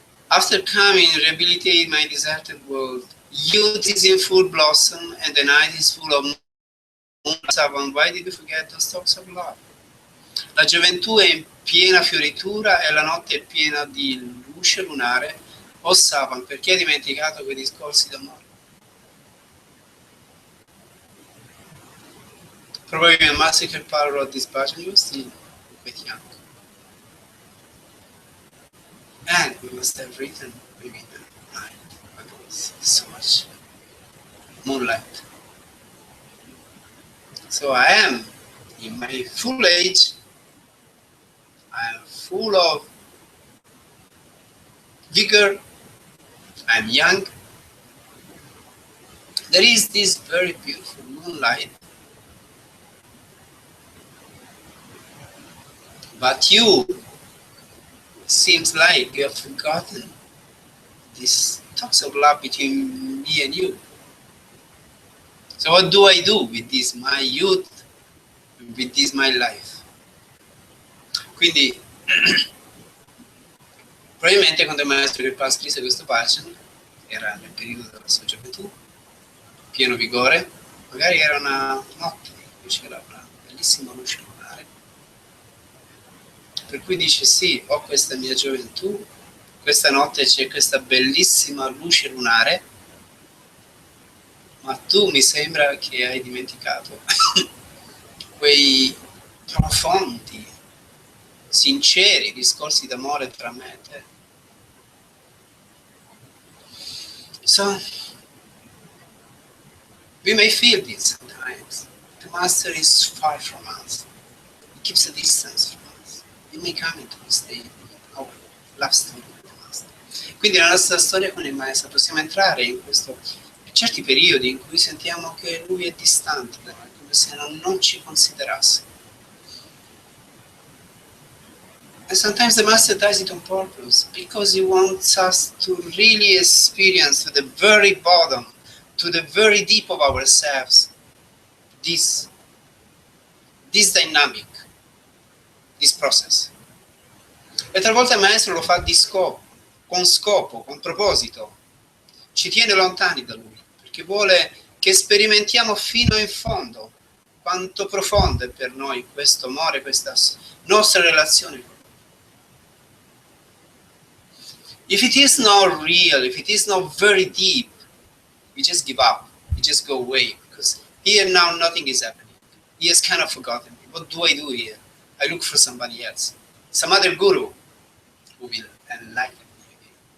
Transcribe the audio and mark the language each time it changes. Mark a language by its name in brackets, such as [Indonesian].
[English] After coming, rehabilitate my deserted world. Youth is in full blossom and the night is full of moonlight. Why did you forget those talks of love? [Italian] La gioventù è in piena fioritura e la notte è piena di luce lunare. O Savan, perché hai dimenticato quei discorsi d'amore? [English] Probably Master Kirpal wrote this bhajan, he was still quite young. And we must have written maybe in the night, when there was so much moonlight. So I am in my full age, I am full of vigor, I'm young. There is this very beautiful moonlight. But you, seems like you have forgotten this talks of love between me and you. So what do I do with this my youth, with this my life? [Italian] Quindi, probabilmente quando il maestro Kirpal scrisse questo bhajan, era nel periodo della sua gioventù, pieno vigore, magari era una notte, c'era una bellissima luce lunare. Per cui dice sì, ho questa mia gioventù, questa notte c'è questa bellissima luce lunare, ma tu mi sembra che hai dimenticato quei profondi sinceri discorsi d'amore tra me e te. [English] So, we may feel this sometimes. The Master is far from us. He keeps a distance from us. We may come into this state of love story with the Master. [Italian] Quindi nella nostra storia con il Maestro possiamo entrare in certi periodi in cui sentiamo che Lui è distante da noi, come se non ci considerasse. [English] And sometimes the Master does it on purpose, because he wants us to really experience to the very bottom, to the very deep of ourselves, this dynamic, this process. [Italian] E talvolta il Maestro lo fa con scopo, con proposito, ci tiene lontani da Lui, perché vuole che sperimentiamo fino in fondo quanto profondo è per noi questo amore, questa nostra relazione con Lui. [English] If it is not real, if it is not very deep, we just give up, we just go away, because here now nothing is happening. He has kind of forgotten me. What do I do here? I look for somebody else, some other guru who will enlighten me again.